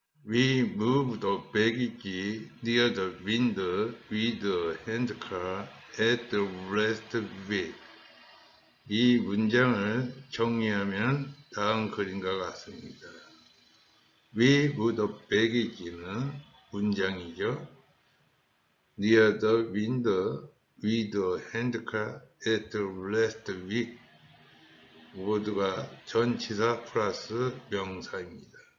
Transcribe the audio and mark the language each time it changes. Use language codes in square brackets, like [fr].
[en] We moved the baggage near the window with the handcar at the last week. [ko] 이 문장을 정리하면 다음 그림과 같습니다. [en] We moved the baggage는 [ko] 문장이죠. [en] Near the window with the handcar at the last week. [ko] 모두가 전치사 플러스 명사입니다.